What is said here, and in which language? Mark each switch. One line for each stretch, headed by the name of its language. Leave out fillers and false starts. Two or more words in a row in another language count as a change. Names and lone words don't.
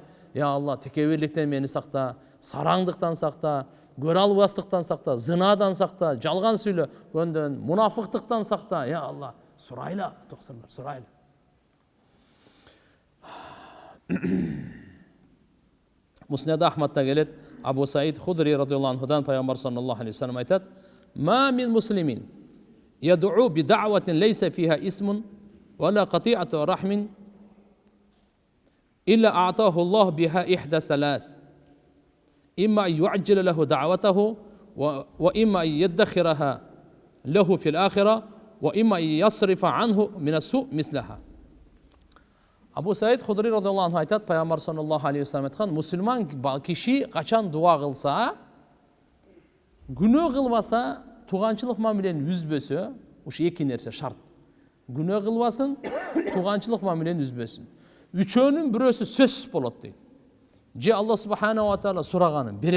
Kyrgyz: Алла, текебирликтен мени сакта, сараңдыктан сакта, көрө албастыктан сакта, зынадан сакта, жалган сүйлөгөндөн, мунафыктыктан сакта. Алла, сурайлы, токсурлар, сурайлы. Муснад Ахмадта келет, Абу Саид Худри радиаллаху анхудан пайгамбар саллаллаху алейхи ва саллям айтат:
Arabic: "ما من مسلم يدعو بدعوة ليس فيها إثم ولا قطيعة رحم إلا أعطاه الله بها إحدى ثلاث. إما يعجل له دعوته وإما يدخرها له في الآخرة وإما يصرف عنه من السوء مثلها."
Kyrgyz: Абу Саид Худри
Arabic: رضي الله عنه
Kyrgyz: айтат, пайгамбар
Arabic: صلى الله عليه وسلم
Kyrgyz: айткан, мусульман киши качан дуа кылса, күнөө кылбаса, туганчылык мамилени үзбөсө, ушу эки нерсе шарт. Күнөө кылбасын, туганчылык мамилени үзбөсүн. Үчөөнүн бирөөсү сөзсүз болот дейт. Же Алла
Arabic: سبحانه وتعالى
Kyrgyz: сураганын берет.